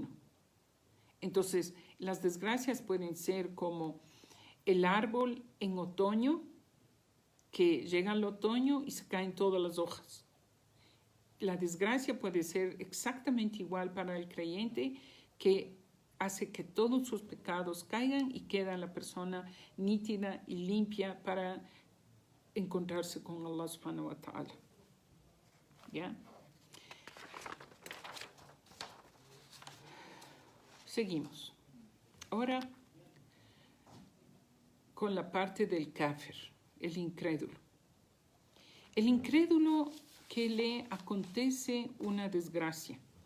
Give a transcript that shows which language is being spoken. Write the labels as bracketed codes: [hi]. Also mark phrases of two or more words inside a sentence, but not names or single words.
[es] Entonces, las desgracias pueden ser como el árbol en otoño, que llega al otoño y se caen todas las hojas. La desgracia puede ser exactamente igual para el creyente, que hace que todos sus pecados caigan y queda la persona nítida y limpia para encontrarse con [ar] الله سبحانه وتعالى. [es] ¿Ya? Seguimos. Ahora con la parte del kafir, el incrédulo. El incrédulo que le acontece una desgracia.